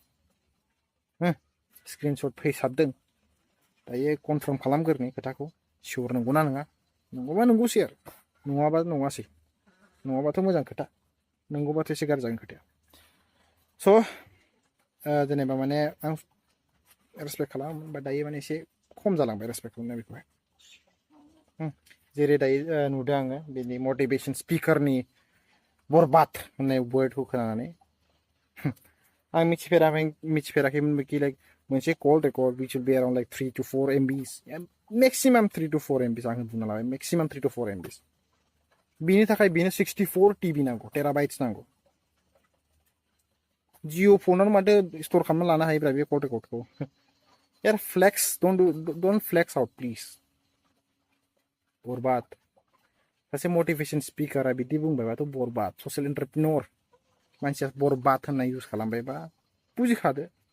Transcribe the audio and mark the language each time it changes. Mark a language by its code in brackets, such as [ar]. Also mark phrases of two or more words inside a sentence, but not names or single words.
[brx] स्क्रिनशट फैसाबदों दायो कनफार्म खालामग्रोनि खोथाखौ सियर नंगौना नङा नंगौबा नंगौसै आरो नङाबा नङासै नङाबाथ' मोजां खोथा नंगौबाथ' एसे गाज्रि जागोन खोथाया स' जेनेबा माने आं रेसपेक्ट खालामो बा दायो माने एसे खम जालांबाय रेसपेक्ट खालामनाय बेखौहाय जेरै दायो नुदों आङो बेनि मटिभेसन स्पिकारनि बरबाद होननाय वर्डखौ खोनानानै आं मिथिफेराखैमोन कि लाइक मोनसे [en] call record which will be around like 3 to 4 MBs maximum 3 to 4 MBs [brx] आं बुंना लाबाय मेक्सिमाम 3 to 4 MBs बिनि थाखाय बेनो 64 टिभि नांगौ टेराबाइट्स नांगौ जिअ फनाव माथो स्ट'र खालामना लानो हायोब्रा बे कल रेकर्डखौ यार [en] flex don't flex out please [brx] बरबाद सासे मटिभेसन स्पिकारा बिदि बुंबायबाथ' बरबाद [en] social entrepreneur [brx] मानसिया बरबाद होननाय इउज खालामबायबा बुजिखादो